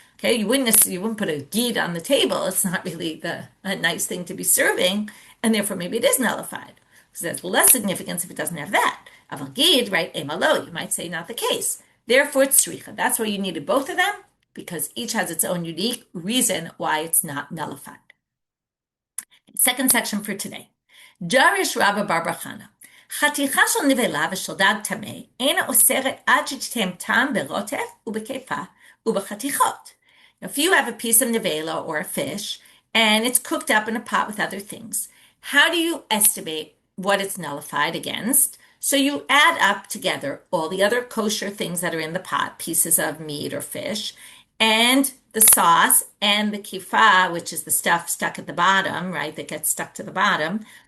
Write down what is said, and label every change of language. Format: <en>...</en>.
<en>Okay, you wouldn't put a gid on the table. It's not really a nice thing to be serving, and therefore maybe it is nullified. Because there's less significance if it doesn't have that. Aval gid, right? Emalo, you might say not the case. Therefore, it's tzricha. That's why you needed both of them, because each has its own unique reason why it's not nullified. Second section for today.</en> <arc>Jarish Rabba Bar Bar Chana.</arc> <he>חתיכה של נבלה ושל דג טמא אינה אוסרת עד שתיתן טעם ברוטף ובקפה ובחתיכות.</he> <en>If you have a piece of nevela or a fish and it's cooked up in a pot with other things, how do you estimate what it's nullified against? So you add up together all the other kosher things that are in the pot, pieces of meat or fish, and the sauce and the kifa, which is the stuff stuck at the bottom, right, that gets stuck to the bottom.</en>